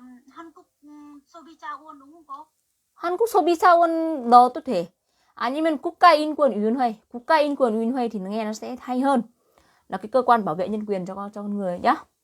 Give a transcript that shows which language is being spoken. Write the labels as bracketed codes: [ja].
[vi] 한국 소비자원 đúng không cô? [ko] 한국소비자원 넣어도 돼. 아니면 국가인권위원회. [vi] 국가인권위원회 thì nghe nó sẽ hay hơn. Là cái cơ quan bảo vệ nhân quyền cho con người nhá.